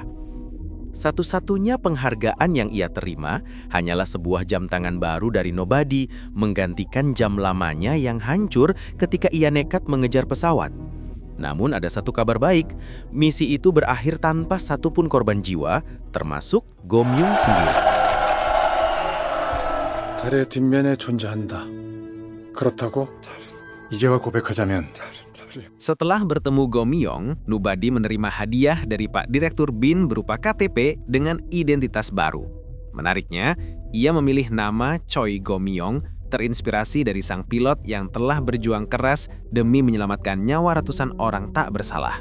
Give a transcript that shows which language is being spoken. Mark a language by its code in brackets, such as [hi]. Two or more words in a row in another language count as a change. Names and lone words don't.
[id] Satu-satunya penghargaan yang ia terima hanyalah sebuah jam tangan baru dari Nobody, menggantikan jam lamanya yang hancur ketika ia nekat mengejar pesawat. Namun ada satu kabar baik, misi itu berakhir tanpa satupun korban jiwa, termasuk Gomyung sendiri. [ko] 달의 뒷면에 존재한다. 그렇다고 이제와 고백하자면 [id] Setelah bertemu Gomyong, Nobody menerima hadiah dari Pak Direktur BIN berupa KTP dengan identitas baru. Menariknya, ia memilih nama Choi Gomyong terinspirasi dari sang pilot yang telah berjuang keras demi menyelamatkan nyawa ratusan orang tak bersalah.